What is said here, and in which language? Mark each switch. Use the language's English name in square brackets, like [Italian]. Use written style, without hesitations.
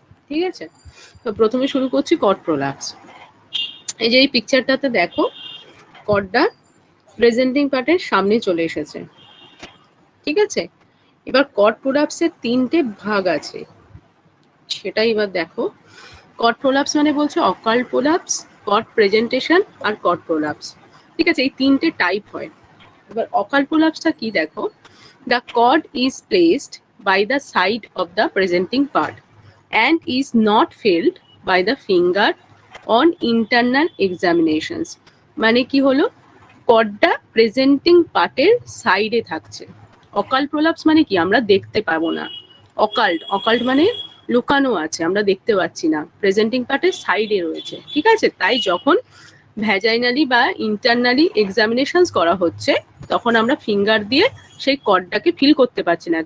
[Bangla] ঠিক আছে, তো প্রথমে শুরু করছি কড প্রোলাপস। এই যে এই পিকচারটাতে দেখো, কডটা প্রেজেন্টিং পার্টের সামনে চলে এসেছে। ঠিক আছে, এবার কড প্রোলাপসের তিনটে ভাগ আছে, সেটাই এবার দেখো। কড প্রোলাপস মানে বলছে অকাল্ট প্রোলাপস, কড প্রেজেন্টেশন আর কড প্রোলাপস। ঠিক আছে, এই তিনটে টাইপ হয়। এবার অকাল্ট প্রোলাপসটা কি দেখো, [English] the cord is placed by the side of the presenting part and is not felt by the finger on internal examinations. [Bangla] মানে কি হলো, কর্ডটা প্রেজেন্টিং পার্টের সাইডে থাকছে। অকাল্ট প্রোলাপস মানে কি, আমরা দেখতে পাবো না। অকাল্ট অকাল্ট মানে লুকানো আছে, আমরা দেখতে পাচ্ছি না, প্রেজেন্টিং পার্টের সাইডে রয়েছে। ঠিক আছে, তাই যখন ভ্যাজাইনালি বা ইন্টারনালি এক্সামিনেশনস করা হচ্ছে তখন আমরা ফিঙ্গার দিয়ে সেই কর্ডটাকে ফিল করতে পারছি না।